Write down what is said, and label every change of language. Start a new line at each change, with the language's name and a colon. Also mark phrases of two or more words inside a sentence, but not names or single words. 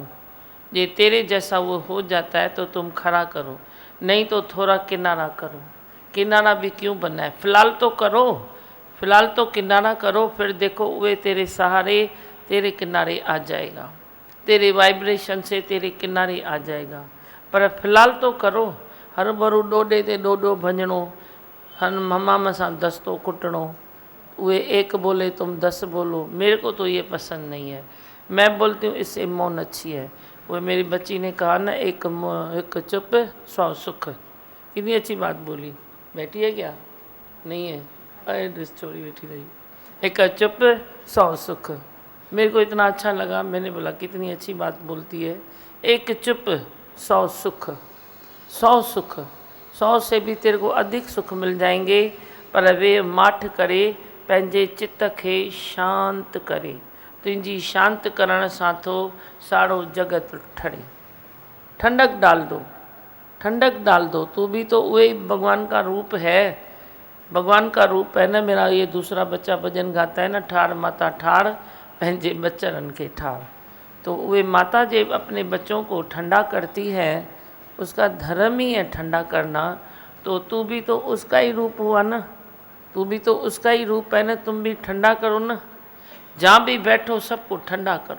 Hindi: ये तेरे जैसा वो हो जाता है तो तुम खड़ा करो, नहीं तो थोड़ा किनारा करो। किनारा भी क्यों बनना है, फिलहाल तो करो, फिलहाल तो किनारा करो, फिर देखो वे तेरे सहारे तेरे किनारे आ जाएगा, तेरे वाइब्रेशन से तेरे किनारे आ जाएगा। पर फिलहाल तो करो।
Sindhi: हर भरू डोडे ते डोडो भंजणो, हन हमाम सां दस्तो कुटणो।
Hindi: वे एक बोले तुम 10 बोलो, मेरे को तो ये पसंद नहीं है। मैं बोलती हूँ इससे मौन अच्छी है। वो मेरी बच्ची ने कहा ना, एक चुप 100 सुख। कितनी अच्छी बात बोली। बैठी है क्या? नहीं है? स्टोरी बैठी रही। एक चुप 100 सुख। मेरे को इतना अच्छा लगा, मैंने बोला कितनी अच्छी बात बोलती है। एक चुप 100 सुख। 100 सुख, 100 से भी तेरे को अधिक सुख मिल जाएंगे।
Sindhi: पर वे माठ करे पंहिंजे चित्त खे शांत करे। तुंहिंजी शांत करण सां थो सारो जगत ठरे।
Hindi: ठंडक डाल दो, ठंडक डाल दो। तू भी तो वही भगवान का रूप है, भगवान का रूप है ना। मेरा ये दूसरा बच्चा भजन गाता है ना,
Sindhi: ठार माता ठार पंहिंजे बच्चरन के ठार।
Hindi: तो वे माता जे अपने बच्चों को ठंडा करती है, उसका धर्म ही है ठंडा करना। तो तू भी तो उसका ही रूप हुआ ना, तू भी तो उसका ही रूप है ना। तुम भी ठंडा करो ना, जहाँ भी बैठो सबको ठंडा करो।